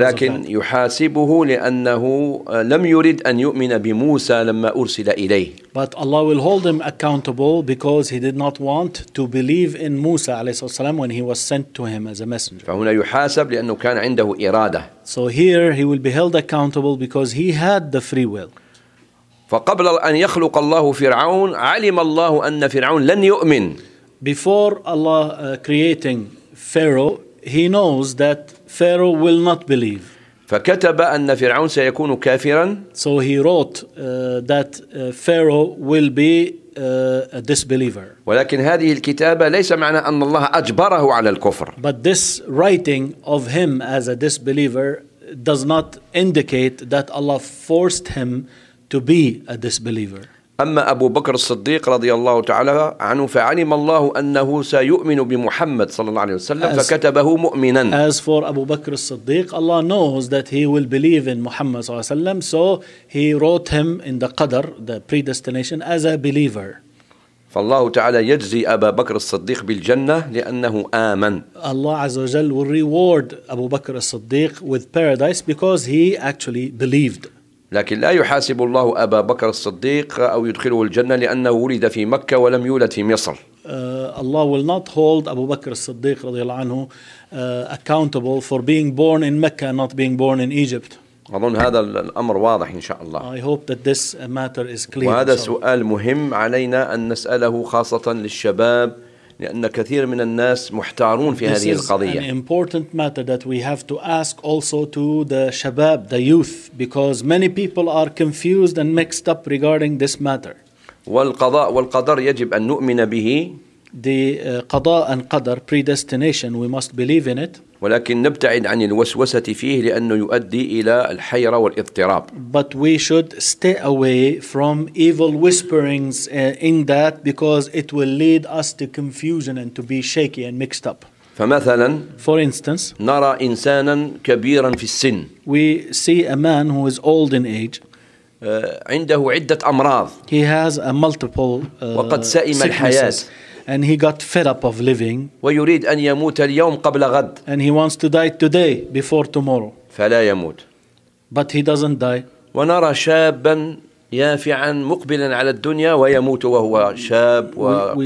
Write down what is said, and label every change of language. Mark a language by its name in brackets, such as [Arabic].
[Arabic] ولكن [English] of that. [Arabic] يحاسبه لأنه لم يرد أن يؤمن بموسى لما أرسل إليه. [English] But Allah will hold him accountable because he did not want to believe in Musa [Arabic] عليه الصلاة والسلام [English] when he was sent to him as a messenger. [Arabic] فهنا يحاسب لأنه كان عنده إرادة. [English] So here he will be held accountable because he had the free will. [Arabic] فقبل أن يخلق الله فرعون علم الله أن فرعون لن يؤمن. [English] Before Allah creating Pharaoh, he knows that Pharaoh will not believe. [Arabic] فكتب أن فرعون سيكون كافرا. [English] So he wrote that Pharaoh will be a disbeliever. [Arabic] ولكن هذه الكتابة ليس معنى أن الله أجبره على الكفر. [English] But this writing of him as a disbeliever does not indicate that Allah forced him to be a disbeliever. [Arabic] أما أبو بكر الصديق رضي الله تعالى عنه فعلم الله أنه سيؤمن بمحمد صلى الله عليه وسلم فكتبه مؤمنا. [English] As for Abu Bakr al-Siddiq, Allah knows that he will believe in Muhammad [Arabic] صلى الله عليه وسلم, [English] so he wrote him in the Qadr, the predestination, as a believer. [Arabic] فالله تعالى يجزي أبا بكر الصديق بالجنة لأنه آمن. [English] Allah [Arabic] عز وجل [English] will reward Abu Bakr al-Siddiq with paradise because he actually believed. [Arabic] لكن لا يحاسب الله أبا بكر الصديق أو يدخله الجنة لأنه ولد في مكة ولم يولد في مصر. [English] Allah will not hold Abu Bakr [Arabic] الصديق رضي الله عنه [English] accountable for being born in Mecca and not being born in Egypt. [Arabic] أظن هذا الأمر واضح إن شاء الله. [English] I hope that this matter is clear. [Arabic] وهذا سؤال مهم علينا أن نسأله خاصة للشباب لأن كثير من الناس محتارون في هذه القضية. [English] This is an important matter that we have to ask also to the شباب, the youth, because many people are confused and mixed up regarding this matter. [Arabic] والقضاء والقدر يجب أن نؤمن به. [English] The قضاء and قدر, predestination, we must believe in it. [Arabic] ولكن نبتعد عن الوسوسة فيه لأنه يؤدي إلى الحيرة والاضطراب. [English] But we should stay away from evil whisperings in that because it will lead us to confusion and to be shaky and mixed up. [Arabic] فمثلا, [English] for instance, [Arabic] نرى إنسانا كبيرا في السن. [English] We see a man who is old in age. [Arabic] عنده عدة أمراض. [English] He has a multiple [Arabic] وقد سئم الحياة. [English] And he got fed up of living. [Arabic] ويريد أن يموت اليوم قبل غد. [English] And he wants to die today before tomorrow. [Arabic] فلا يموت. [English] But he doesn't die. [Arabic] ونرى شابا يافعا مقبلا على الدنيا ويموت وهو شاب وقوي.